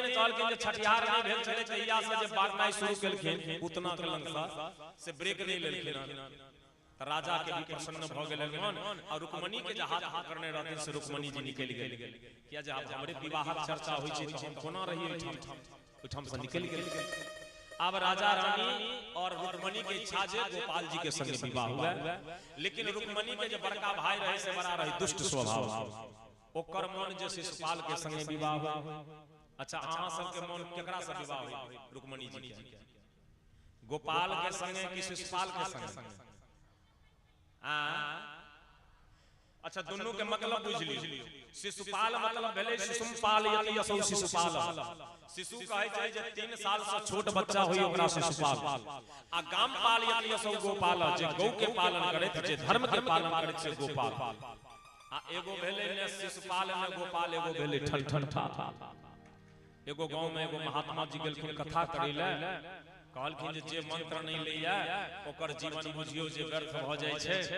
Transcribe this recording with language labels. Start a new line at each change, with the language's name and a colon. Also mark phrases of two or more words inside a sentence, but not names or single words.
Maithili: कहल के छठियार नहीं भेल छले तहिया से जे बारनाइ शुरू केलखिन उतना के लंका से ब्रेक नहीं लेलखिन। राजा के भी प्रसन्न भ गेलन मन, और रुक्मणी के जे हाथ पकड़ने रहथिन से रुक्मणी जी निकल गेल। किया जे अब हमरे विवाहक चर्चा होय छै त हम कोना रही ओइठाम से निकल गेल। अब राजा रानी और रुक्मणी के इच्छा जे गोपाल जी के संग विवाह हुआ, लेकिन रुक्मणी के जो बड़का भाई रहे से बड़ा रहे दुष्ट स्वभाव। ओकर मन जे शिशुपाल के संग विवाह हुआ। अच्छा, अहाँ सब के मन केकरा से विवाह हुआ? रुक्मणी जी के। गोपाल के संग कि शिशुपाल के संग? अच्छा, दोनों के मतलब बुझ लियो। शिशुपाल मतलब भेले शिशुपाल यति असौ शिशुपाल। शिशु कहे छै जे 3 साल से छोट बच्चा होई ओकरा शिशुपाल। आ गामपाल यति असौ गोपाल, जे गौ के पालन करैत, जे धर्म के पालन करैत छै गोपाल। आ एगो भेले ने शिशुपाल ने गोपाल, एगो भेले ठठठा। एगो गांव में एगो महात्मा जी गेलखिन कथा करै ले। कहलखिन जे मंत्र नहीं लैया ओकर जीवन बुझियो जे व्यर्थ भ जाय छै।